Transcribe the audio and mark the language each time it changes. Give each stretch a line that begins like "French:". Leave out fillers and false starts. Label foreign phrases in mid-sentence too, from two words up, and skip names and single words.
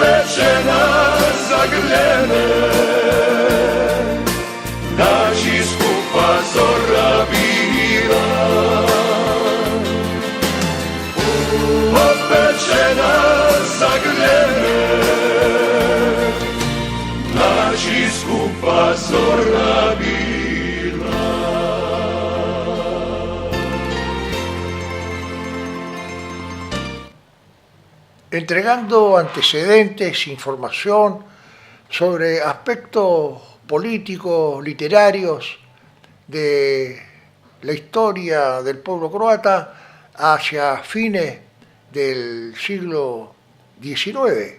Croatian: popečena zagrljene, naši skupa zora bila. Popečena zagrljene, naši skupa zora bila.
Spanish: Entregando antecedentes, información sobre aspectos políticos, literarios de la historia del pueblo croata hacia fines del siglo XIX.